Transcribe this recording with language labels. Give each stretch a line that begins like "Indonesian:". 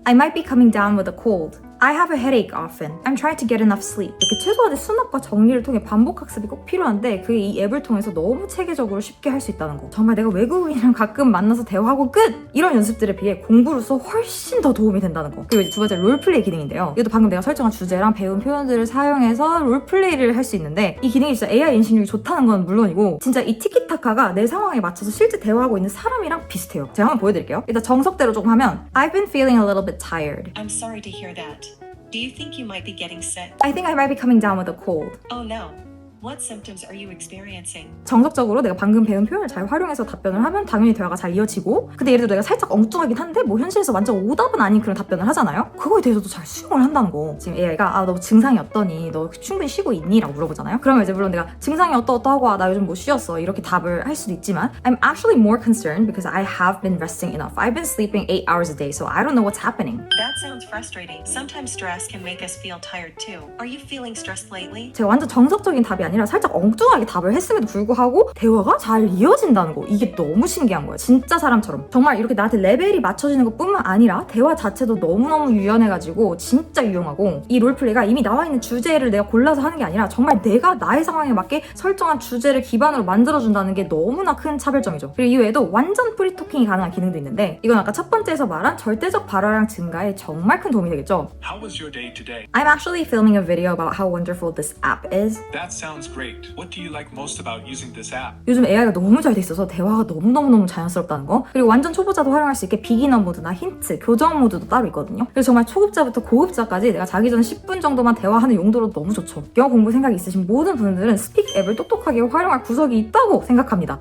English: I might be coming down with a cold. I have a headache often. I'm trying to get enough sleep.
Korean: 이렇게 최소한의 수납과 정리를 통해 반복 학습이 꼭 필요한데 그게 이 앱을 통해서 너무 체계적으로 쉽게 할 수 있다는 거. 정말 내가 외국인이랑 가끔 만나서 대화하고 끝! 이런 연습들에 비해 공부로서 훨씬 더 도움이 된다는 거. 그리고 이제 두 번째 롤플레이 기능인데요. 이것도 방금 내가 설정한 주제랑 배운 표현들을 사용해서 롤플레이를 할 수 있는데 이 기능이 진짜 AI 인식률이 좋다는 건 물론이고 진짜 이 티키타카가 내 상황에 맞춰서 실제 대화하고 있는 사람이랑 비슷해요. 제가 한번 보여드릴게요. 일단 정석대로 조금 하면
English: I've been feeling a little bit tired. I'm sorry to hear that. Do you think you might be getting sick? I think I might be coming down with a cold. Oh no. What symptoms are you experiencing?
Korean: 정석적으로 내가 방금 배운 표현을 잘 활용해서 답변을 하면 당연히 대화가 잘 이어지고 근데 예를 들어 내가 살짝 엉뚱하긴 한데 뭐 현실에서 완전 오답은 아닌 그런 답변을 하잖아요? 그거에 대해서도 잘 수용을 한다는 거. 지금 AI가 너 증상이 어떠니? 너 충분히 쉬고 있니? 라고 물어보잖아요? 그러면 이제 물론 내가 증상이 어떠하고 나 요즘 못 쉬었어 이렇게 답을 할 수도 있지만
English: I'm actually more concerned because I have been resting enough. I've been sleeping 8 hours a day so I don't know what's happening. That sounds frustrating. Sometimes stress can make us feel tired too. Are you feeling stressed lately?
Korean: 제가 완전 정석적인 답이 아니라 살짝 엉뚱하게 답을 했음에도 불구하고 대화가 잘 이어진다는 거. 이게 너무 신기한 거예요. 진짜 사람처럼. 정말 이렇게 나한테 레벨이 맞춰지는 것뿐만 아니라 대화 자체도 너무너무 유연해가지고 진짜 유용하고 이 롤플레이가 이미 나와 있는 주제를 내가 골라서 하는 게 아니라 정말 내가 나의 상황에 맞게 설정한 주제를 기반으로 만들어준다는 게 너무나 큰 차별점이죠. 그리고 이외에도 완전 프리토킹이 가능한 기능도 있는데 이건 아까 첫 번째에서 말한 절대적 발화량 증가에 정말 큰 도움이 되겠죠.
English: How was your day today? I'm actually filming a video about how wonderful this app is. That sounds great. What do you like most about using this app?
Korean: 요즘 AI가 너무 잘 돼 있어서 대화가 너무너무 자연스럽다는 거. 그리고 완전 초보자도 활용할 수 있게 비기너 모드나 힌트, 교정 모드도 따로 있거든요. 그래서 정말 초급자부터 고급자까지 내가 자기 전 10분 정도만 대화하는 용도로 너무 좋죠. 영어 공부 생각이 있으신 모든 분들은 스픽 앱을 똑똑하게 활용할 구석이 있다고 생각합니다.